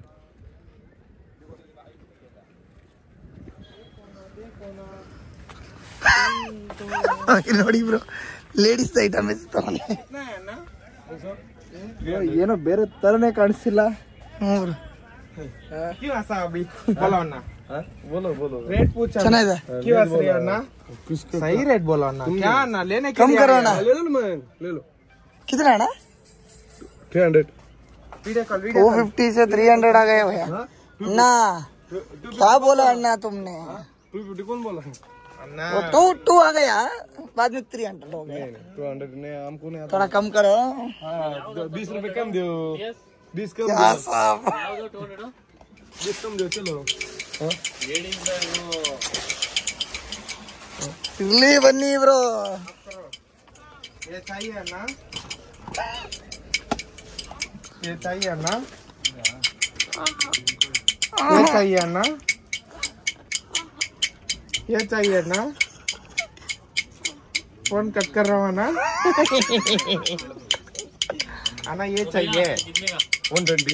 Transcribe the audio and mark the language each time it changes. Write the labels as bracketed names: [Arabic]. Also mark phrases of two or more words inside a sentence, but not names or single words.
[Kannada] ನೋಡಿ ಬ್ರೋ, [English] ladies item [Kannada] ಏನೋ ಬೇರೆ ತರನೇ ಕಾಣಿಸ್ತಿಲ್ಲ. ಚೆನ್ನಾಗಿದೆ. [Hindi] सही रेट बोलो अन्ना, क्या अन्ना लेने के कम लिए करो आए ना। हैं? ले लो ले लो। कितना है ना? [English] 300 video call [Hindi] 250 से 300 आ गए भैया ना. क्या बोला अन्ना तुमने? 250 कौन बोला अन्ना? वो 2 आ गया, बाद में 300 हो गया. 200 ने हमको नहीं आता. थोड़ा कम करो. 20 रुपए कम दो. 20 कम क्या दो. साहब, 20 कम दो. चलो [Kannada] ಇಲ್ಲಿ ಬನ್ನಿ ಬ್ರೋ. [Hindi] ये चाहिए अन्ना, ये चाहिए अन्ना, ये चाहिए अन्ना, ये चाहिए अन्ना. फोन कट कर रहा हूँ अन्ना. अन्ना ये चाहिए 120.